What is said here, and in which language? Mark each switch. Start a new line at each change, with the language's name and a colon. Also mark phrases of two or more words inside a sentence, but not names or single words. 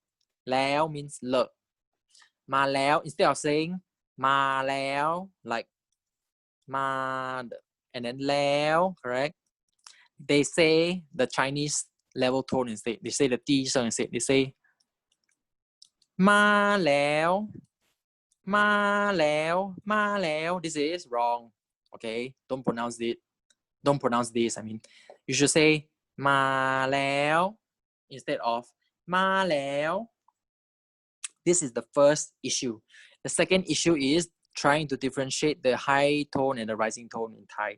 English: แล้ว means 了.
Thai: มาแล้ว,
English: instead of saying
Thai: มาแล้ว,
English: like ma and then แล้ว, correct? They say the Chinese level tone instead. They say the 低声 instead. They say
Thai: มาแล้ว มาแล้ว มาแล้ว.
English: This is wrong. Okay, don't pronounce it. Don't pronounce this. I mean, you should say มาแล้ว instead of มาแล้ว. This is the first issue. The second issue is trying to differentiate the high tone and the rising tone in Thai.